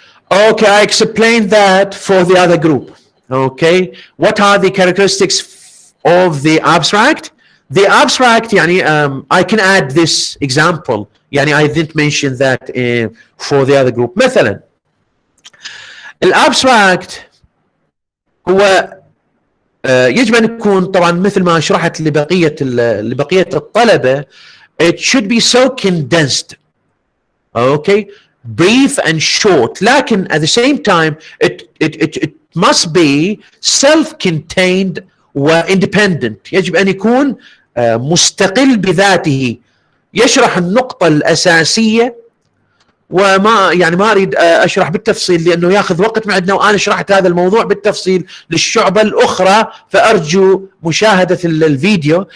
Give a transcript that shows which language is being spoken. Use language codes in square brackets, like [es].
[en] Okay, I explained that for the other group. Okay, what are the characteristics of the abstract? The abstract, يعني, I can add this example. يعني I didn't mention that for the other group. [ar] مثلا الابستراكت هو يجب ان يكون طبعا مثل ما شرحت لبقيه الطلبه. [en] It should be so condensed, okay, brief and short. لكن at the same time it must be self-contained و independent. [ar] يجب ان يكون مستقل بذاته، يشرح النقطه الاساسيه، وما يعني ما اريد اشرح بالتفصيل لانه ياخذ وقت معنا، وانا شرحت هذا الموضوع بالتفصيل للشعبه الاخرى، فارجو مشاهده الفيديو.